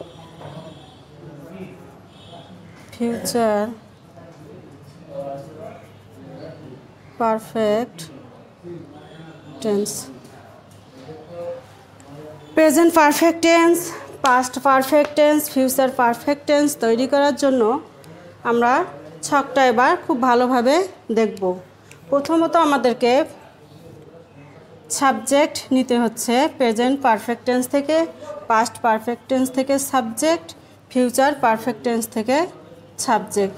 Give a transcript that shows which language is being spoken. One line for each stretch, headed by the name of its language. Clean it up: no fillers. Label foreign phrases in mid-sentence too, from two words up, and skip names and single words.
English: future perfect tense, present perfect tense, past perfect tense, future perfect tense
Bangla: তৈরি করার জন্য আমরা ছকটা এবার খুব ভালোভাবে দেখব। প্রথমত আমাদেরকে সাবজেক্ট নিতে হচ্ছে
English: present perfect tense
Bangla: থেকে,
English: past perfect tense
Bangla: থেকে সাবজেক্ট,
English: future perfect tense
Bangla: থেকে সাবজেক্ট।